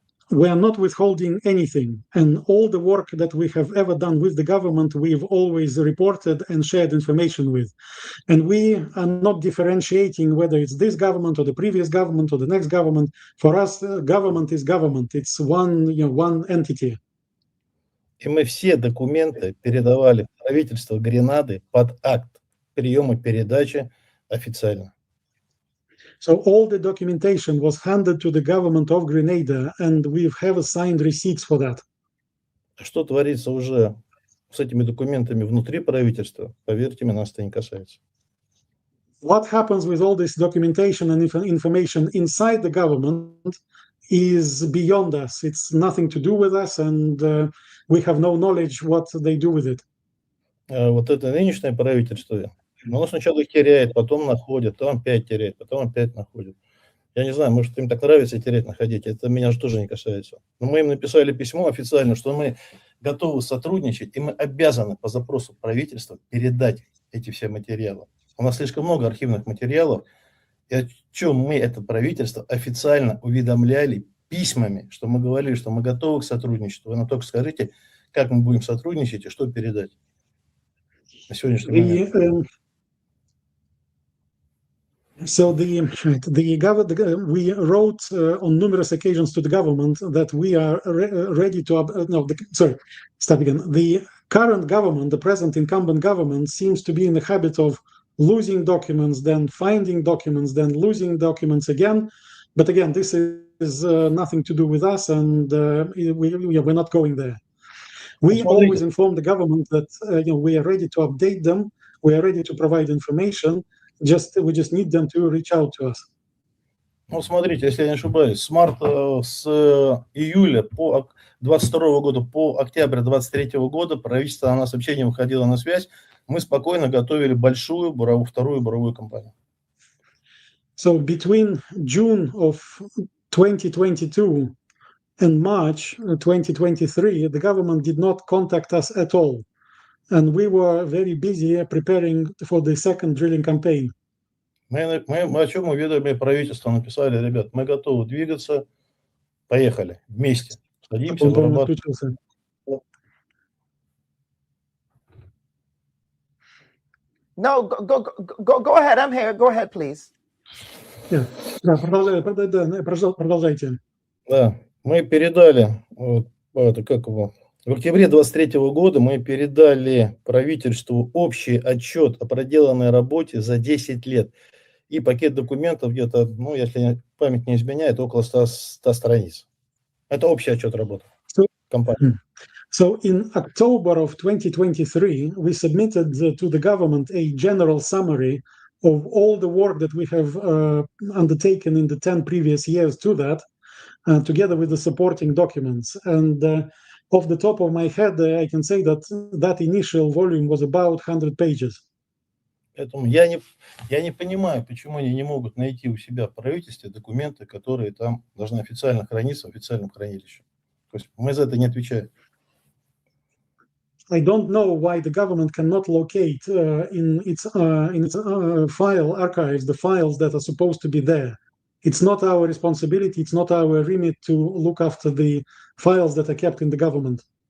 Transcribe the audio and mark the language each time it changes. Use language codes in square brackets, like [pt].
[en] We are not withholding anything, and all the work that we have ever done with the government, we've always reported and shared information with. And we are not differentiating whether it's this government or the previous government or the next government. For us, government is government. It's one entity. [ru] И мы все документы передавали в правительство Гренады под акт приема передачи официально. [en] So all the documentation was handed to the government of Grenada, and we have signed receipts for that. [ru] Что творится уже с этими документами внутри правительства, поверьте мне, нас это не касается. [en] What happens with all this documentation and information inside the government is beyond us. It's nothing to do with us, and we have no knowledge what they do with it. [ru] Вот это нынешнее правительство, оно сначала их теряет, потом находит, потом опять теряет, потом опять находит. Я не знаю, может, им так нравится терять, находить, это меня же тоже не касается. Но мы им написали письмо официально, что мы готовы сотрудничать, и мы обязаны по запросу правительства передать эти все материалы. У нас слишком много архивных материалов, и о чем мы, это правительство, официально уведомляли письмами, что мы говорили, что мы готовы к сотрудничеству. Вы нам только скажите, как мы будем сотрудничать и что передать на сегодняшний момент. [en] So we wrote on numerous occasions to the government that we are ready to. Start again. The current government, the present incumbent government, seems to be in the habit of losing documents, then finding documents, then losing documents again. But again, this is nothing to do with us, and we're not going there. We always inform the government that we are ready to update them, we are ready to provide information. We just need them to reach out to us. [ru] Ну, смотрите, если я не ошибаюсь, с июля по 22 года по октябрь 23 года правительство на нас вообще не выходило на связь. Мы спокойно готовили большую вторую буровую кампанию. [en] So between June of 2022 and March 2023, the government did not contact us at all. And we were very busy preparing for the second drilling campaign. [ru] Мы о чем уведомили правительство, написали, ребят, мы готовы двигаться, поехали, вместе, садимся, вырабатываем. [en] No, go ahead, I'm here, go ahead, please. [ru] Продолжайте. Да, мы передали, в октябре 23 года мы передали правительству общий отчет о проделанной работе за 10 лет. И пакет документов где-то, если память не изменяет, около 100 страниц. Это общий отчет работы компании. [en] So in October of 2023, we submitted to the government a general summary of all the work that we have undertaken in the 10 previous years to that, together with the supporting documents. And off the top of my head, I can say that that initial volume was about 100 pages. [ru] Поэтому я не понимаю, почему они не могут найти у себя в правительстве документы, которые там должны официально храниться в официальном хранилище. То есть мы за это не отвечаем. [en] I don't know why the government cannot locate in its file archives the files that are supposed to be there. It's not our responsibility, it's not our remit to look after the files that are kept in the government.